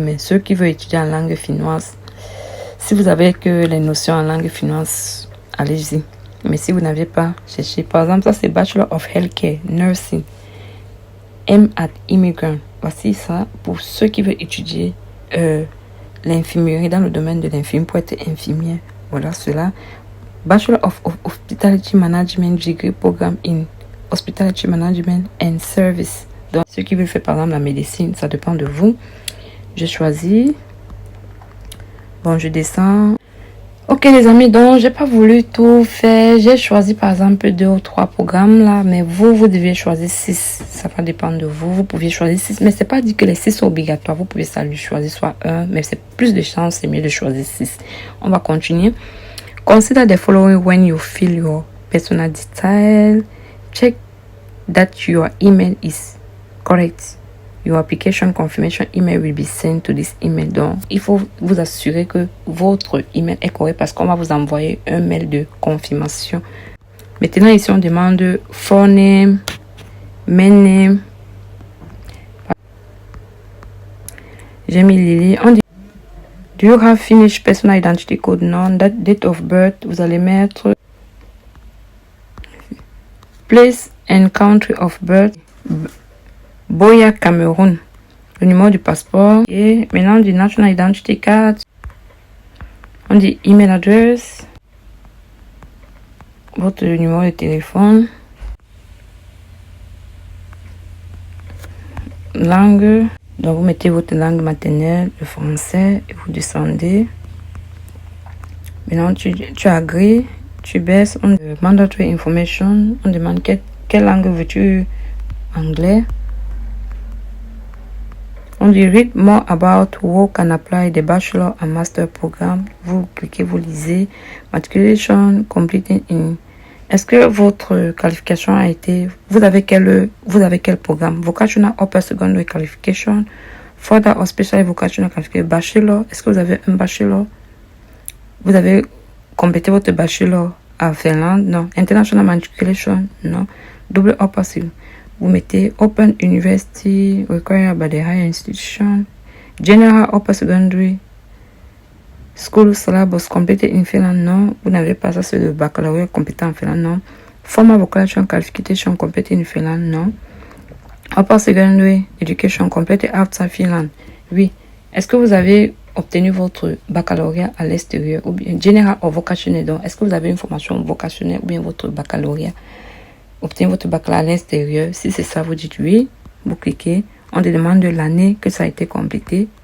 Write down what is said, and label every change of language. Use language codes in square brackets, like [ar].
[fr] Mais ceux qui veulent étudier en langue finnoise, si vous avez que les notions en langue finnoise, allez-y. Mais si vous n'avez pas, cherchez. Par exemple, ça c'est [en] Bachelor of Healthcare, Nursing, M at Immigrant. [fr] Voici ça pour ceux qui veulent étudier l'infirmerie, dans le domaine de l'infirmerie, pour être infirmière. Voilà cela. [en] Bachelor of Hospitality Management Degree Program in Hospitality Management and Service. [fr] Donc, ceux qui veulent faire par exemple la médecine, ça dépend de vous. Je choisis. Bon, je descends. Ok les amis, donc j'ai pas voulu tout faire. J'ai choisi par exemple 2 ou 3 programmes là, mais vous devez choisir 6. Ça va dépendre de vous. Vous pouvez choisir 6, mais c'est pas dit que les 6 sont obligatoires. Vous pouvez ça lui choisir soit 1, mais c'est plus de chance, c'est mieux de choisir 6. On va continuer. [en] Consider the following when you fill your personal detail. Check that your email is correct. Your application confirmation email will be sent to this email. [fr] Donc, il faut vous assurer que votre email est correct parce qu'on va vous envoyer un mail de confirmation. Maintenant, ici, on demande [en] forename, main name. [fr] J'ai mis Lily. On dit, [en] do you have finished personal identity code? [fr] Non. [en] Date of birth, [fr] vous allez mettre [en] place and country of birth. [fr] Boya, Cameroun. Le numéro du passeport. Et maintenant, on dit [en] National Identity Card. [fr] On dit email address. Votre numéro de téléphone. Langue. Donc, vous mettez votre langue maternelle, le français, et vous descendez. Maintenant, tu agrees. Tu baisses. On demande [en] mandatory information. [fr] On demande quelle langue veux-tu? Anglais. On dit [en] read more about work and apply the bachelor and master program. [fr] Vous cliquez, vous lisez. [en] Matriculation completed in. [fr] Est-ce que votre qualification a été... Vous avez quel programme? [en] Vocational Upper Secondary Qualification, Further or Special Vocational Qualification, Bachelor. [fr] Est-ce que vous avez un bachelor? Vous avez complété votre bachelor à Finlande? Non. International Matriculation? Non. [en] Double Upper Secondary. [fr] Vous mettez [en] Open University required by the higher institution. General Upper Secondary School syllabus completed in Finland. [fr] Non. Vous n'avez pas ça, c'est le baccalauréat complété en Finlande. Non. [en] Formal Vocational Qualification completed in Finland. [fr] Non. [en] Upper Secondary Education completed outside Finland. [fr] Oui. Est-ce que vous avez obtenu votre baccalauréat à l'extérieur ou bien General ou Vocational? Donc, est-ce que vous avez une formation vocationnelle ou bien votre baccalauréat? Obtenez votre baccalauréat à l'extérieur. Si c'est ça, vous dites oui. Vous cliquez. On te demande l'année que ça a été complété.